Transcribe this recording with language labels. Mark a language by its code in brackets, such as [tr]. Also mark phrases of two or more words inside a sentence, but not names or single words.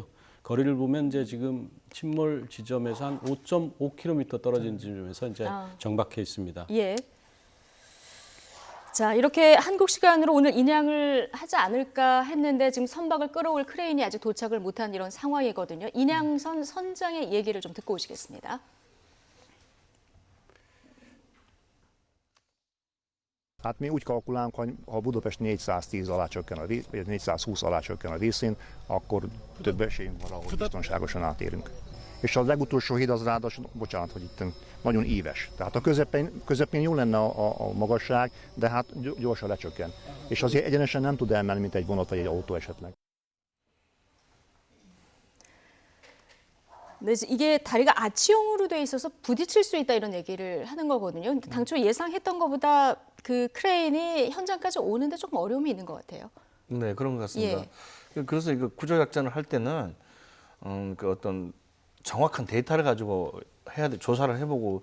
[ko] 거리를 보면 이제 지금 침몰 지점에서 한 5.5km 떨어진 지점에서 이제 정박해 있습니다. 예. 자, 이렇게 한국 시간으로 오늘 인양을 하지 않을까 했는데 지금 선박을 끌어올 크레인이 아직 도착을 못한 이런 상황이거든요. 인양선 선장의 얘기를 좀 듣고 오시겠습니다. [hu] Hát mi úgy kalkulálunk, hogy ha Budapest 410 alá csökken vagy 420 alá csökken a vízszín, akkor több esélyünk van, ahol biztonságosan átérünk. És a legutolsó híd az ráadásul, bocsánat, hogy itt nagyon íves. Tehát a közepén jó lenne a magasság, de hát gyorsan lecsökken. És azért egyenesen nem tud elmenni, mint egy vonat vagy egy autó esetleg. [ko] 네, 이게 다리가 아치형으로 돼 있어서 부딪힐 수 있다 이런 얘기를 하는 거거든요. 근데 당초 예상했던 것보다 그 크레인이 현장까지 오는데 조금 어려움이 있는 것 같아요. 네, 그런 것 같습니다. 그래서 이거 구조작전을 할 때는 그 어떤 정확한 데이터를 가지고 해야 돼, 조사를 해보고